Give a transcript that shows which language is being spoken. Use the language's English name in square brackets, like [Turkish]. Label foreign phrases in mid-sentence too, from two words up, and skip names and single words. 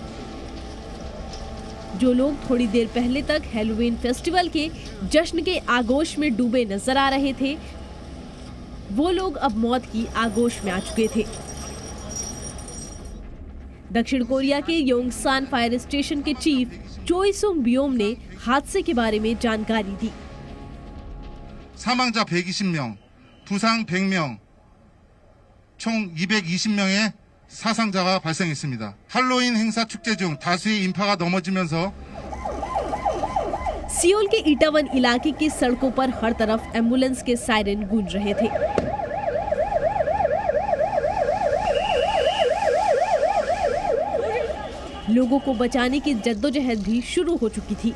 [Hindi] जो लोग थोड़ी देर पहले तक [English] Halloween festival [Hindi] के जश्न के आगोश में डूबे नजर आ रहे थे, वो लोग अब मौत की आगोश में आ चुके थे। दक्षिण कोरिया के योंगसान [English] fire station [Hindi] के चीफ चोई सुंग बियोम ने हादसे के बारे में जानकारी दी। [Korean] 사망자 120명, 부상 100명, 총 220명의 사상자가 발생했습니다. 할로윈 행사 축제 중 다수의 인파가 넘어지면서 [Hindi] सियोल के इटावन इलाके की सड़कों पर हर तरफ एम्बुलेंस के सायरन गूंज रहे थे। लोगों को बचाने की जद्दोजहद भी शुरू हो चुकी थी।